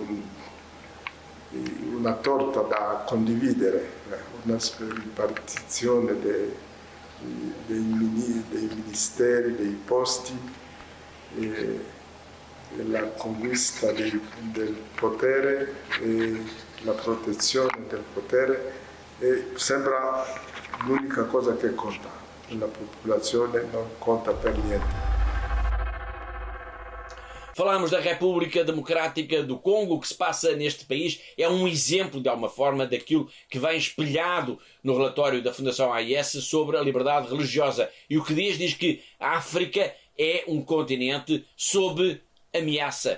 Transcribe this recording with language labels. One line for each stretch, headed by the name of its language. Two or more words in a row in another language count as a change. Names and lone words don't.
Italian: una torta da condividere, una ripartizione dei ministeri, dei posti, la conquista del potere e la protezione del potere sembra l'unica cosa che conta. La popolazione non conta per niente.
Portuguese: Falámos da República Democrática do Congo. O que se passa neste país é um exemplo, de alguma forma, daquilo que vem espelhado no relatório da Fundação AIS sobre a liberdade religiosa. E o que diz que a África é um continente sob ameaça.